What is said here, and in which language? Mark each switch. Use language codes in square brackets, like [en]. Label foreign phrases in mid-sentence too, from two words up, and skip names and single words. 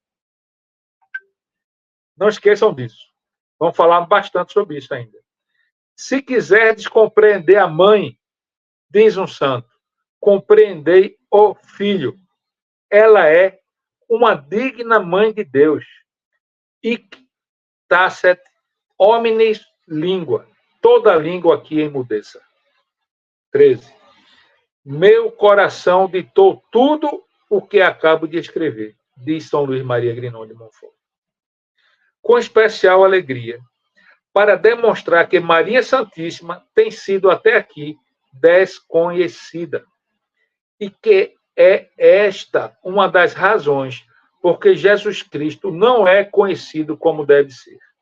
[pt] Não esqueçam disso. Vamos falar bastante sobre isso ainda. Se quiserdes compreender a mãe, diz um santo, compreendei o filho. Ela é uma digna mãe de Deus. [la] Hic tacet hominis língua. [pt] Toda língua aqui emudeça. 13. Meu coração ditou tudo o que acabo de escrever, diz São Luís Maria Grignon de Montfort. Com especial alegria, para demonstrar que Maria Santíssima tem sido até aqui desconhecida e que é esta uma das razões porque Jesus Cristo não é conhecido como deve ser.